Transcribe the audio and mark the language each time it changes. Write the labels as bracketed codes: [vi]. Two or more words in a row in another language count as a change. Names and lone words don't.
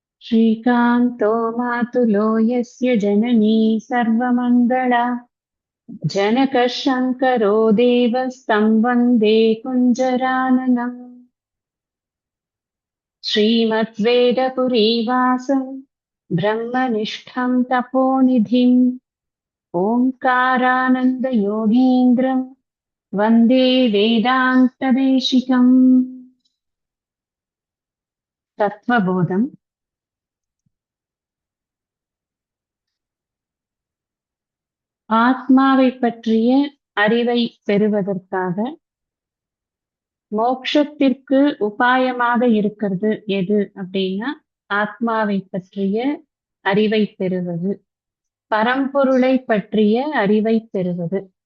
[sa] श्रीकान्तो मातुलो यस्य जननी सर्वमङ्गला जनकः शङ्करो देवस्तं वन्दे कुञ्जराननम् श्रीमद्वेदपुरीवासं ब्रह्मनिष्ठं तपोनिधिम् ओङ्कारानन्दयोगीन्द्रं वन्दे वेदान्तदेशिकम् तत्त्वबोधम् [ta] ஆத்மாவை பற்றிய அறிவை பெறுவதற்காக மோட்சத்திற்கு உபாயமாக இருக்கிறது எது அப்படின்னா ஆத்மாவை பற்றிய அறிவை பெறுவது, பரம்பொருளை பற்றிய அறிவை பெறுவது.